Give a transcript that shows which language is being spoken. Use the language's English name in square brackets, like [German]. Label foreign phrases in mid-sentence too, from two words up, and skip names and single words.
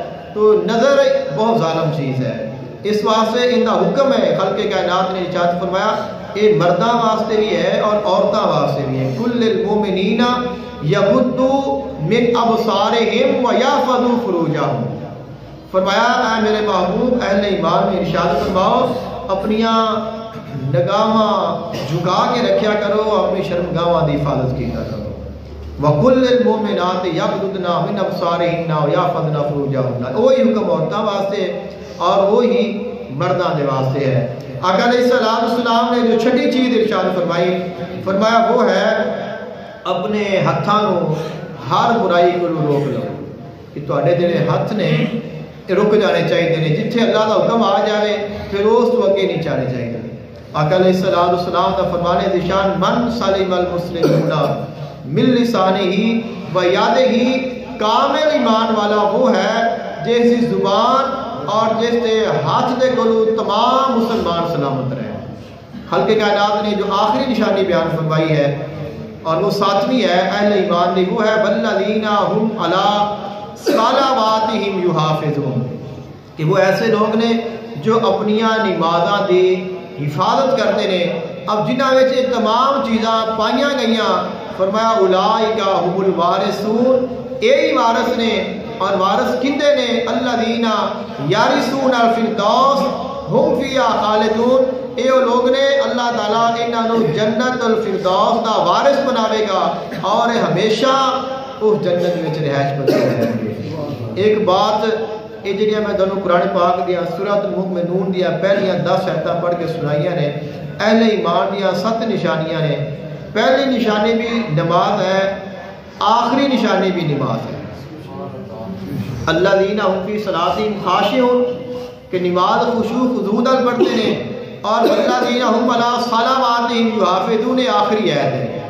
[Urdu] تو نظر بہت ظالم چیز ہے، اس واسطے ان کا حکم ہے، خلق کائنات نے ارشاد فرمایا یہ مرداں واسطے بھی ہے اور عورتاں واسطے بھی ہے۔ [Arabic] کل المؤمنین یغضوا من ابصارہم ویحفظوا فروجہم۔ [Punjabi] فرمایا اے میرے محبوب اہل ایمان میں ارشاد فرماؤ اپنیاں نگاہاں جھکا کے رکھیا کرو، اپنی شرمگاہاں دی حفاظت کیا کرو۔ [Arabic] وَقُلْ لِلْمُؤْمِنَاتِ يَغْضُضْنَ مِنْ أَبْصَارِهِنَّ وَيَحْفَظْنَ فُرُوجَهُنَّ۔ [Urdu] وہی حکم عورتوں واسطے اور وہی مرداں دے واسطے ہے۔ آقا علیہ السلام نے جو چھٹی چیز ارشاد فرمائی، فرمایا وہ ہے اپنے ہتھاں نو ہر برائی کو روک لو کہ تواڈے جڑے ہاتھ نے رک جانے چاہیے نے، جتھے اللہ کا حکم آ جائے پھر اس تو اگے نہیں چاہنے چاہیے۔ آقا علیہ الصلوۃ والسلام کا فرمان ذیشان [Arabic] من سلم المسلمون من لسانہ و یدہ، [Urdu] کامل ایمان والا وہ ہے جس کی زبان اور جس کے ہاتھ دے کولو تمام مسلمان سلامت رہے۔ خلق کائنات نے جو آخری نشانی بیان فرمائی ہے اور وہ ساتویں ہے اہل ایمان نے، وہ ہے [Arabic] والذین هم علی صلواتہم یحافظون، [Urdu] کہ وہ ایسے لوگ نے جو اپنیاں نمازاں دی حفاظت کرتے ہیں۔ [Punjabi] اب جنہاں وچ یہ تمام چیزاں پائیاں گئیاں، فرمایا [Arabic] اولئک هم الوارثون، [Punjabi] یہی وارث نے، اور وارث کندے نے؟ [Arabic] الذین یرثون الفردوس ہم فیہا خالدون، [Punjabi] اے وہ لوگ نے اللہ تعالیٰ انہاں نو جنت الفردوس دا وارث بناوے گا اور ہمیشہ اس جنت وچ رہائش پذیر رہیں گے۔ ایک بات یہ جڑیاں میں دونوں قرآن پاک دیا سورۃ المؤمنون دیا پہلیاں 10 آیتاں پڑھ کے سنائیاں نے، اہل ایمان دیا 7 نشانیاں نے۔ [Urdu] پہلی نشانی بھی نماز ہے، آخری نشانی بھی نماز ہے۔ [Arabic] الذین هم فی صلاتہم خاشعون، [Urdu] کہ نماز خشوع خضوع نال پڑھتے ہیں، اور [Arabic] والذین هم علی صلواتہم یحافظون [Urdu] آخری آیت ہے۔